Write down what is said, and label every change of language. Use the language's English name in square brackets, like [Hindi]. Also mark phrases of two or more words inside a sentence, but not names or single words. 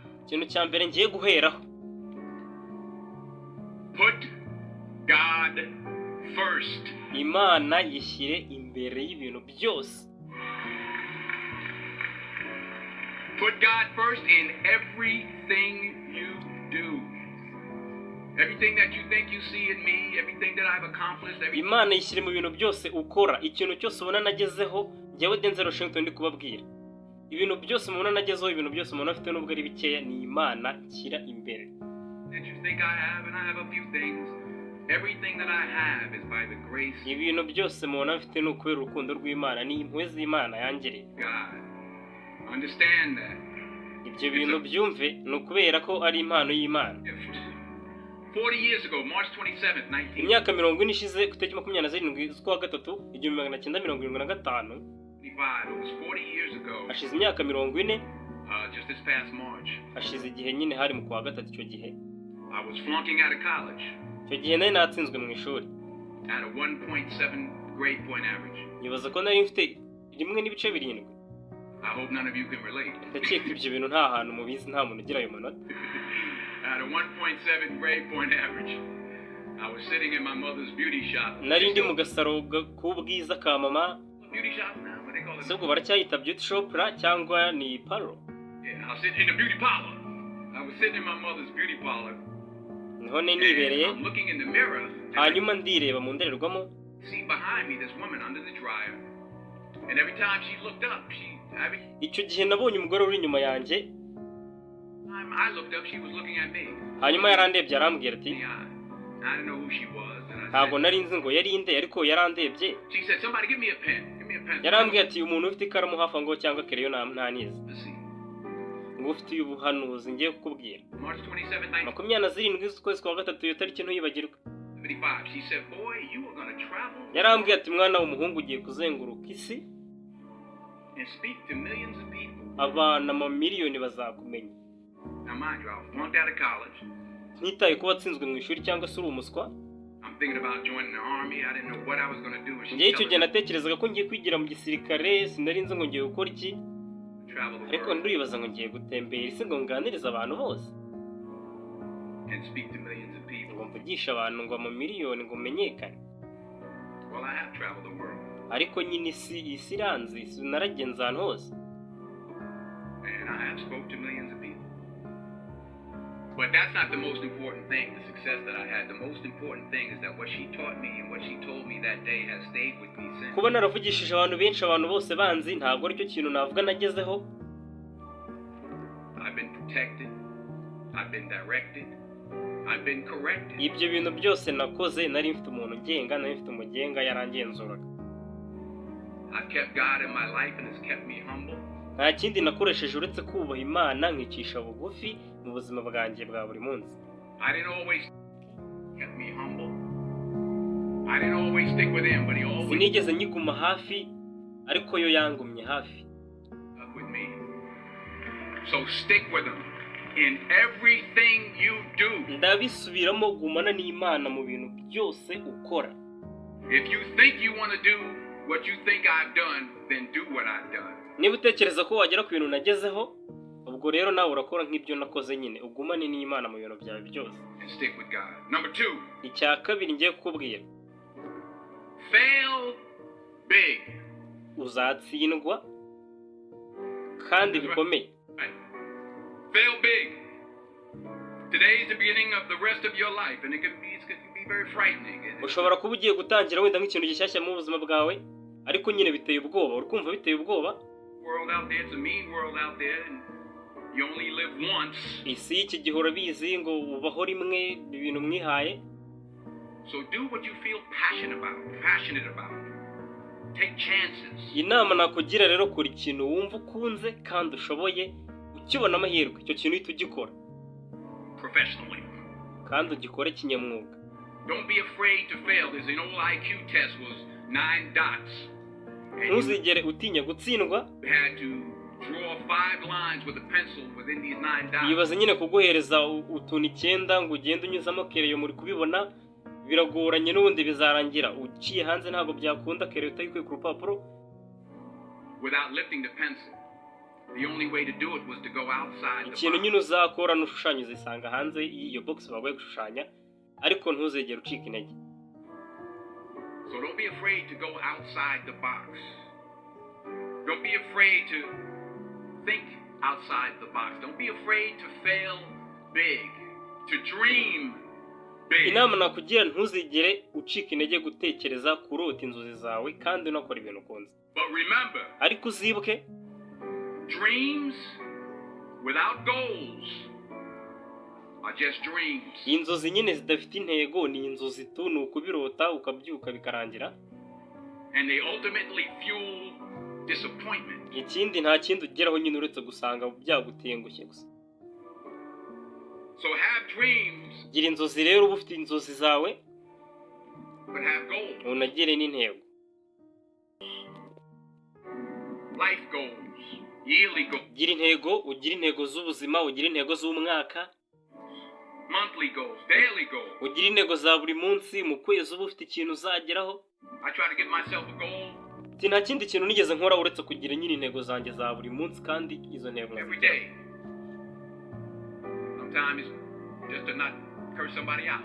[Kinyarwanda] ikintu cya mbere ngiye guheraho, [English] put God first. [Kinyarwanda] Imana yishyire imbere y'ibintu byose. [English] Put God first in everything you do. Everything that you think you see in me, everything that I've accomplished, everything. [Kinyarwanda] Imana yishyire mu bintu byose ukora, ikintu cyose ubona nagezeho, njyewe Denzel Washington ndi kubabwira. Ibintu byose mubona nagezeho, ibintu byose mubona afite nubwo ari bikeya, ni Imana nshyira imbere. [English] That you think I have, and I have a few things. Everything that I have is by the grace. [Kinyarwanda] Ibintu byose mubona afite ni ukubera urukundo rw'Imana, ni impuhwe z'Imana yangereye. [English] God, understand that. [Kinyarwanda] Ibyo bintu byumve ni ukubera ko ari impano y'Imana. [English] 40 years ago, March 27th, 19. [Kinyarwanda] Imyaka 40 ishize ku itariki 27 z'ukwa gatatu 1975. [English] It was 40 years ago. [Kinyarwanda] Hashize imyaka 40. [English] Just this past March. [Kinyarwanda] Hashize igihe nyine hari mu kwa gatatu icyo gihe. [English] I was flunking out of college. [Kinyarwanda] Icyo gihe nari natsinzwe mu ishuri. [English] At a 1.7 grade point average. [Kinyarwanda] Nibaza ko nari mfite 1.7. [English] I hope none of you can relate. [Kinyarwanda] Ndakeka ibyo bintu nta hantu mubizi, nta muntu ugira ayo manota. [English] At a 1.7 grade point average. I was sitting in my mother's beauty shop. [Kinyarwanda] Nari ndi mu gasaro k'ubwiza ka mama. [English] Beauty shop now, what they call it? [Kinyarwanda] Sebwo baracyayita [English] beauty shop [Kinyarwanda] cyangwa ni parlor? [English] Yeah, I was sitting in the beauty parlor. I was sitting in my mother's beauty parlor. [Kinyarwanda] Niho nibereye. [English] I'm looking in the mirror. [Kinyarwanda] Hanyuma ndireba mu ndorerwamo. [English] See behind me this woman under the dryer. And every time she looked up, [Kinyarwanda] icyo gihe nabonye umugore uri inyuma yanjye. [English] I looked up, she was looking at me. [Kinyarwanda] Hanyuma yarandebye arambwira ati, [English] I didn't know who she was. [Kinyarwanda] Ntabwo nari nzi ngo yari inde, ariko yarandebye. [English] She said, somebody give me a pen. Give me a pen. [Kinyarwanda] Yarambwiye ati, umuntu ufite ikaramu hafa ngo cyangwa kereyo ntanize. Ngo ufite ubuhanuzi ngiye kukubwira. [English] March 27th, [Kinyarwanda] 27 z'ukwezi kwa gatatu iyo tariki ntuyibagirwe. [English] 75. She said, boy, you are going to travel. [Kinyarwanda] Yarambwiye ati, mwana w'umuhungu ugiye kuzenguruka isi. [English] And speak to millions of people. [Kinyarwanda] Abana mamiliyoni bazakumenya. [English] Now mind you, I was flunked out of college. [Kinyarwanda] Ntitaye ko watsinzwe mu ishuri cyangwa se uri umuswa. [English] I'm thinking about joining the army. I didn't know what I was going to do. [Kinyarwanda] Ngiye icyo gihe natekerezaga ko ngiye kwigira mu gisirikare, sinari nzi ngo ngiye gukora iki. Ariko ndibaza ngo ngiye gutembera isi ngo nganirize abantu bose. [English] And speak to millions of people. [Kinyarwanda] Ngo mvugisha abantu ngo amamiliyoni ngo menyekane. [English] Well, I have traveled the world. [Kinyarwanda] Ariko nyine isi iranzi, naragenze ahantu hose. [English] And I have spoke to millions of people. But that's not the most important thing, the success that I had. The most important thing is that what she taught me and what she told me that day has stayed with me since. [Kinyarwanda] Kuba naravugishije abantu benshi, abantu bose banzi, ntabwo aricyo kintu navuga nagezeho. [English] I've been protected. I've been directed. I've been corrected. [Kinyarwanda] Ibyo bintu byose nakoze, nari mfite umuntu ugenga, nari mfite umugenga yarangenzuraga. [English] I've kept God in my life and it's kept me humble. [Kinyarwanda] Nta kindi nakoresheje uretse kubaha Imana nkicisha bugufi mu buzima bwanjye bwa buri munsi. [English] I didn't always kept me humble. I didn't always stick with him, but he always [Kinyarwanda] sinigeze nyiguma hafi, ariko yo yangumye hafi. [English] Stuck with me. So stick with him in everything you do. [Kinyarwanda] Ndabisubiramo, gumana n'Imana mu bintu byose ukora. [English] If you think you want to do what you think I've done, then do what I've done. [Kinyarwanda] Niba utekereza ko wagera ku bintu nagezeho, ubwo rero nawe urakora nk'ibyo nakoze nyine, ugumane n'Imana mu bintu byawe byose. [English] And stick with God. Number 2. [Kinyarwanda] Icya kabiri ngiye kukubwira. [English] Fail big. [Kinyarwanda] Uzatsindwa kandi bikomeye. [English] Right. Fail big. Today is the beginning of the rest of your life, and it can be very frightening. [Kinyarwanda] Ushobora kuba ugiye gutangira wenda nk'ikintu gishyashya mu buzima bwawe, ariko nyine biteye ubwoba, urukumva biteye ubwoba. [English] World out there, it's a mean world out there, and you only live once. [Kinyarwanda] Isi y'iki gihe urabizi ngo ubaho rimwe, ibintu mwihaye. [English] So do what you feel passionate about. Take chances. [Kinyarwanda] Inama nakugira rero, kora ikintu wumva ukunze kandi ushoboye, ukibona amahirwe icyo kintu uhita ugikora. [English] Professionally. [Kinyarwanda] Kandi ugikore kinyamwuga. [English] Don't be afraid to fail. There's an old IQ test was 9 dots. [Kinyarwanda] Ntuzigere utinya gutsindwa. [English] You had to draw 5 lines with a pencil within these 9 dots. [Kinyarwanda] Yibaza nyine kuguhereza utuntu 9 ngo ugende unyuzamo kereyo muri kubibona, biragoranye n'ubundi bizarangira uciye hanze ntabwo byakunda kereyo utayikuye ku rupapuro. [English] Without lifting the pencil. The only way to do it was to go outside the [Kinyarwanda] ikintu [English] box. [Kinyarwanda] nyine uzakora n'ushushanya uzisanga hanze y'iyo box bagoye gushushanya ariko ntuzegere ucika intege. [English] So don't be afraid to go outside the box. Don't be afraid to think outside the box. Don't be afraid to fail big, to dream big. [Kinyarwanda] Inama nakugira ntuzigere ucika intege gutekereza kurota inzozi zawe kandi unakora ibintu ukunze. [English] But remember, [Kinyarwanda] ariko uzibuke [English] dreams without goals are just dreams. [Kinyarwanda] inzozi nyine zidafite intego ni inzozi tu, ni ukubirota ukabyuka bikarangira. [English] And they ultimately fuel disappointment. [Kinyarwanda] ikindi nta kindi ugeraho nyine uretse gusanga byagutengushye gusa. [English] So have dreams, [Kinyarwanda] gira inzozi rero, uba ufite inzozi zawe [English] but have goals. [Kinyarwanda] unagire n'intego. [English] Life goals, yearly goals, [Kinyarwanda] gira intego, ugira intego z'ubuzima, ugira intego z'umwaka, [English] monthly goals, daily goals. [Kinyarwanda] ugira intego za buri munsi, mu kwezi uba ufite ikintu uzageraho. [English] I try to give myself a goal [Kinyarwanda] nta kindi kintu nigeze nkora uretse kugira nyine intego zanjye za buri munsi kandi izo ntego [English] every day. Sometimes just to not curse somebody out.